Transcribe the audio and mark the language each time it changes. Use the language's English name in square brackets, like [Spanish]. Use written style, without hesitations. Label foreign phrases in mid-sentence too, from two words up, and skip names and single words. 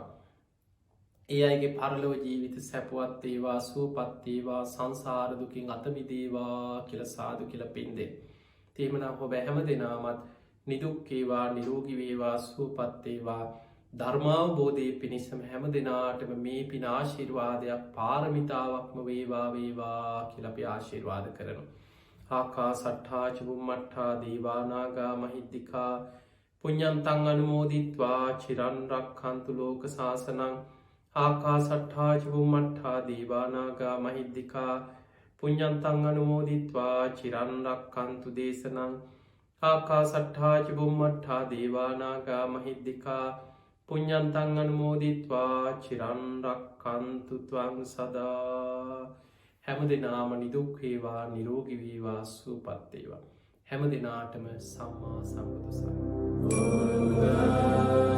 [Sinhala] ඒ අයගේ පරලොව ජීවිත සැපවත් වේවා සුවපත් වේවා සංසාර දුකින් අත මිදේවා කියලා සාදු කියලා පින් දෙන්න. තේමනම් ඔබ හැම දෙනාමත් නිදුක් වේවා නිරෝගී වේවා සුවපත් වේවා ධර්මාවබෝධයේ පිණිසම හැම දෙනාටම මේ පින ආශිර්වාදයක් පාරමිතාවක්ම වේවා වේවා කියලා අපි ආශිර්වාද කරනවා. [Pali] ආකාසට්ඨා ච බුම්මට්ඨා දේවා නාග මහිද්దికා පුඤ්ඤන්තං අනුමෝදිත්වා චිරන් රක්ඛන්තු ලෝක සාසනං. ආකාසට්ඨා ච බුම්මට්ඨා දේවා නාග මහිද්దికා පුඤ්ඤන්තං අනුමෝදිත්වා චිරන් රක්ඛන්තු දේශනං. ආකාසට්ඨා ච බුම්මට්ඨා දේවා නාග මහිද්దికා පුඤ්ඤන්තං අනුමෝදිත්වා චිරන් රක්ඛන්තු ත්වං සදා. [Sinhala] හැම දෙනාම නිදුක් වේවා නිරෝගී වේවා සුවපත් වේවා. හැම දෙනාටම සම්මා සම්බුදු සරණයි.